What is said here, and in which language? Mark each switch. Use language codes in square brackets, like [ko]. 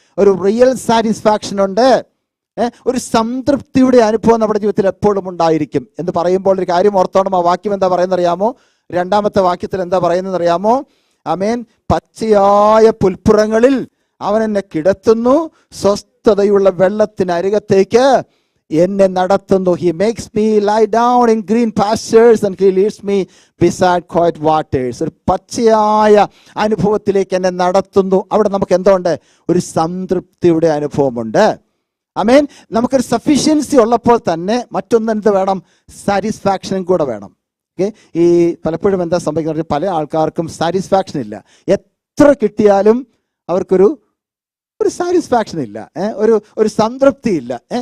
[ml] ഒരു real satisfaction ഉണ്ട്. ഒരു സംതൃപ്തിയുടെ അനുഭവം നമ്മുടെ ജീവിതത്തിൽ എപ്പോഴും ഉണ്ടായിരിക്കും എന്ന് പറയുമ്പോൾ ഒരു കാര്യം ഓർത്തോണം. ആ വാക്യം എന്താ പറയുന്നറിയാമോ? രണ്ടാമത്തെ വാക്യത്തിൽ എന്താ പറയുന്നതെന്നറിയാമോ? ആമേൻ. പച്ചയായ പുൽപ്പുറങ്ങളിൽ അവൻ എന്നെ കിടത്തുന്നു, സ്വസ്ഥതയുള്ള വെള്ളത്തിനരികത്തേക്ക് എന്നെ നടത്തുന്നു. [en] He makes me lie down in green pastures and he leads me beside quiet waters. [ml] ഒരു പച്ചയായ അനുഭവത്തിലേക്ക് എന്നെ നടത്തുന്നു. അവിടെ നമുക്ക് എന്തുണ്ട്? ഒരു സംതൃപ്തിയുടെ അനുഭവമുണ്ട്. ആമേൻ. നമുക്കൊരു സഫിഷ്യൻസി ഉള്ളപ്പോൾ തന്നെ മറ്റൊന്ന് എന്ത് വേണം? സാറ്റിസ്ഫാക്ഷനും കൂടെ വേണം. ഓക്കെ, ഈ പലപ്പോഴും എന്താ സംഭവിക്കുന്നത്? പല ആൾക്കാർക്കും സാറ്റിസ്ഫാക്ഷൻ ഇല്ല. എത്ര കിട്ടിയാലും അവർക്കൊരു സാറ്റിസ്ഫാക്ഷൻ ഇല്ല, ഒരു സംതൃപ്തി ഇല്ല.